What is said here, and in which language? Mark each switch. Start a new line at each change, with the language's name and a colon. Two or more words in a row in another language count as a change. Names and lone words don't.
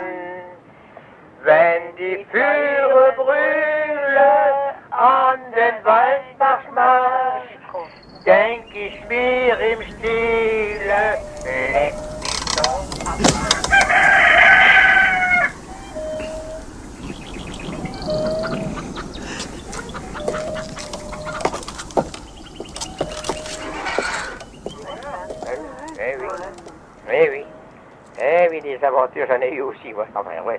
German: Wenn die Führer brüllen an den Waldmarschmarsch, denk ich mir im Stile, leck mich doch am
French: oui, des aventures, j'en ai eu aussi, moi. Enfin, ouais.